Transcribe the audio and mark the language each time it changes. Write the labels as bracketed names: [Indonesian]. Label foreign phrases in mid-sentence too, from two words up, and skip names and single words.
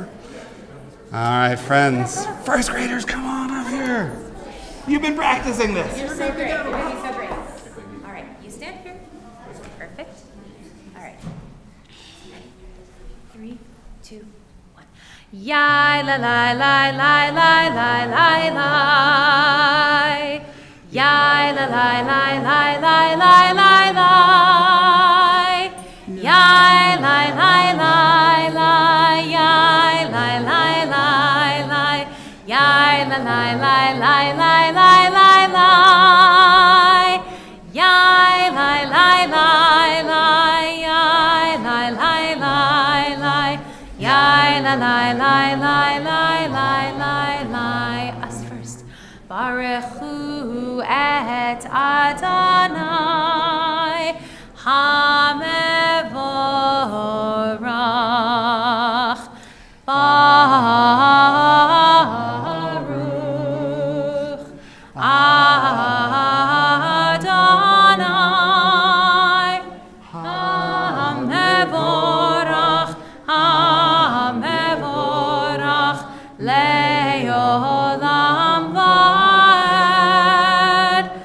[English] All right, friends, first graders, come on up here. You've been practicing this. You're so great. You're going to be so great. All right, you stand here. Perfect. All right. Ready? 3, 2, 1. Yai la la la la la la la la. Yai la la la la la la la la. Yai la la la la. Yai la la la la. Yai la la la la la la la la. Yai la la la la. Yai la la la la. Yai la la la la la la la la. Us first. [Hebrew] ברוך הוא את ה' המבורך. ברוך ה' המבורך, המבורך לעולם ועד.